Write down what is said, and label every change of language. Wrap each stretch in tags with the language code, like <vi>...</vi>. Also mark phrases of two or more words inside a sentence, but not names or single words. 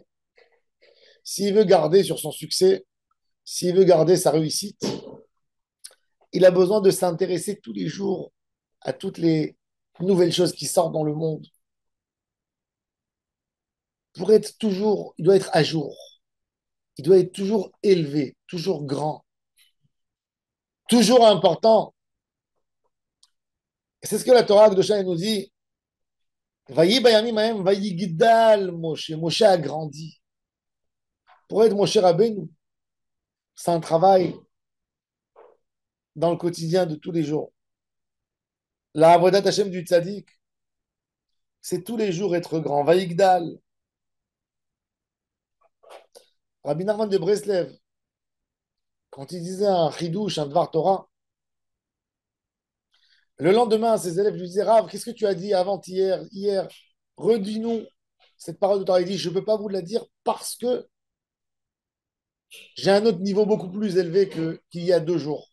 <fr>S'il veut garder sur son succès, s'il veut garder sa réussite, il a besoin de s'intéresser tous les jours à toutes les nouvelles choses qui sortent dans le monde. Pour être toujours, il doit être à jour. Il doit être toujours élevé, toujours grand, toujours important. Et c'est ce que la Torah de Shai nous dit.</fr> <he>ויהי בימים ההם ויגדל משה.</he> <fr>Moshe a grandi. Pour être Moshe Rabbeinu, c'est un travail dans le quotidien de tous les jours. La</fr> <he>עבודת השם</he> <fr>du tzaddik, c'est tous les jours être grand. Vayigdal. Rabbi Nachman de Breslev, quand il disait un chidouche, un</fr> <he>דבר תורה,</he> <fr>le lendemain, ses élèves lui disaient: Rav, qu'est-ce que tu as dit avant-hier, hier? Redis-nous cette parole de Torah. Il dit: je ne peux pas vous la dire parce que j'ai un autre niveau beaucoup plus élevé qu'il y a 2 jours.</fr>